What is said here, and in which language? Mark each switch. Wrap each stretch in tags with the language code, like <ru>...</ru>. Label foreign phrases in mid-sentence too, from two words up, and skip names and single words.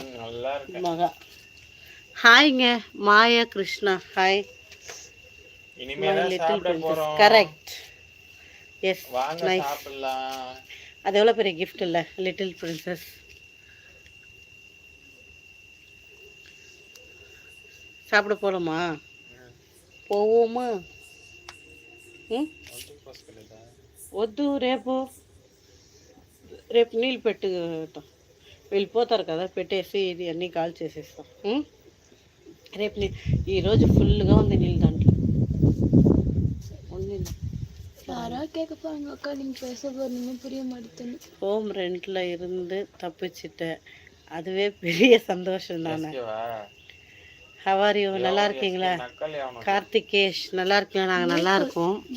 <ta>மகா ஹாய்ங்க. மாயா கிருஷ்ணா ஹாய்.</ta> <en>Correct. Yes nice.</en> <ta>அது எவ்வளோ பெரிய கிஃப்ட் இல்லை</ta> <en>little princess.</en> <ta>சாப்பிட போகலாமா?</ta> <te>పోవోమా వద్దు రేపు రేపు నీళ్ళు పెట్టు వెళ్ళిపోతారు కదా పెట్టేసి ఇది అన్నీ కాల్ చేసేస్తాం రేపు ఈరోజు ఫుల్గా ఉంది నీళ్ళు దాంట్లో</te> <ta>ஹோம் ரெண்ட்ல இருந்து தப்பிச்சிட்டேன் அதுவே பெரிய சந்தோஷம் தானே.</ta> <en>How are you</en> <ta>நல்லா இருக்கீங்களா? கார்த்திகேஷ் நல்லா இருக்கீங்களா? நாங்கள் நல்லா இருக்கோம்.</ta>